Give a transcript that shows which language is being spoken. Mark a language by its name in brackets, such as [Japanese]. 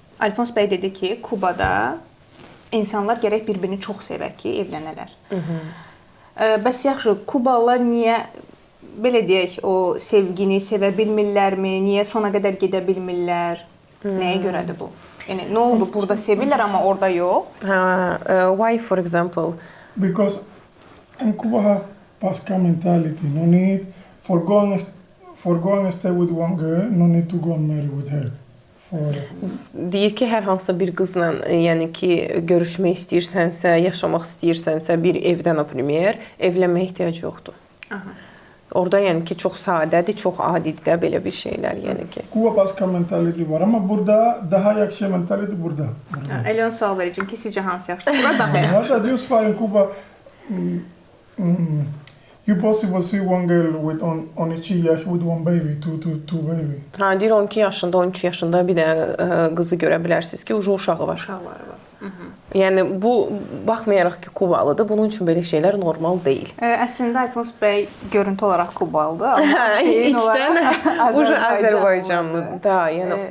[Azerbaijani] Alfons bəy dedi ki, Kubada insanlar gərək bir-birini çox sevər ki, evlənələr. Bəs yaxşı, Kubalılar niyə belə deyək, o sevgini sevə bilmirlərmi? Niyə sona qədər gedə bilmirlər? Nəyə görədir bu? Yəni nə oldu? Burada sevirlər amma orada yox. [English] Why for example? Because in Cuba have Pasca mentality. No need for go and stay with one girl. No need to go and marry with her. [Azerbaijani] Deyir ki, hər hansısa bir qızla, yəni ki, görüşmək istəyirsənsə, yaşamaq istəyirsənsə, bir evdən premier, evlənməyə ehtiyac yoxdur. Orada yəni ki, çox sadədir, çox adidir də belə bir şeylər, yəni ki. Cuba Pasca mentality var, amma burada daha yaxşı mentality burada. Elon sual verəcəm ki, sizcə hansı yaxşıdır? Burada daha yaxşı. [English] What I use for in Cuba, you possibly see one girl with on 2 yaş with one baby, two baby. [Azerbaijani] Deyir 12 yaşında, 13 yaşında bir də qızı görə bilərsiniz ki, uşağı var. Uşaqları var. Yəni bu baxmayaraq ki, Kubalıdır, bunun üçün belə şeylər normal deyil. Əslində Alfons bəy görüntü olaraq Kubalıdır, amma içdən Azərbaycanlıdır da, yəni.